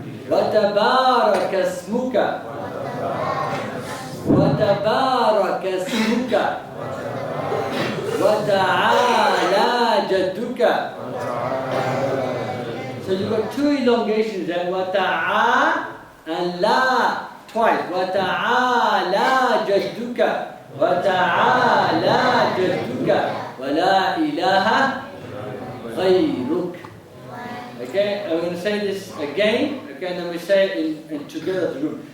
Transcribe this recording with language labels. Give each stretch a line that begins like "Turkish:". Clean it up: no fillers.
Arabic: وتبارك اسمك وتبارك اسمك وتعالى جدك.
English: So you've got two elongations there, وتعالى and la twice.
Arabic: وتعالى جدك وتعالى جدك ولا إله غيرك.
English: Okay, I'm going to say this again. Okay, and then we say it in together as a group.